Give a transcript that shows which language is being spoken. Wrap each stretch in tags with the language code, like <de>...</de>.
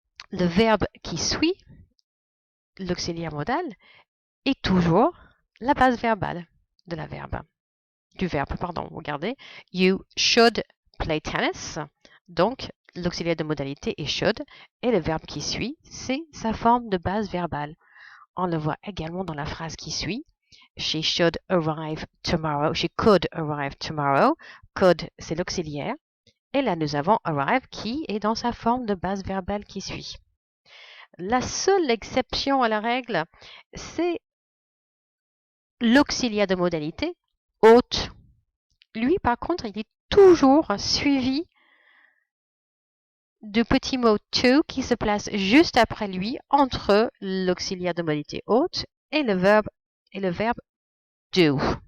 <fr>Le verbe qui suit l'auxiliaire modal est toujours la base verbale de la verbe. Du verbe, pardon. Regardez.</fr> <en>You should play tennis.</en> <fr>Donc, l'auxiliaire de modalité est should. Et le verbe qui suit, c'est sa forme de base verbale. On le voit également dans la phrase qui suit.</fr> <en>She should arrive tomorrow. She could arrive tomorrow.</en> <fr>Could, c'est l'auxiliaire. Et là, nous avons arrive qui est dans sa forme de base verbale qui suit. La seule exception à la règle, c'est l'auxiliaire de modalité, ought. Lui, par contre, il est toujours suivi du petit mot to qui se place juste après lui entre l'auxiliaire de modalité ought et le verbe do.</fr>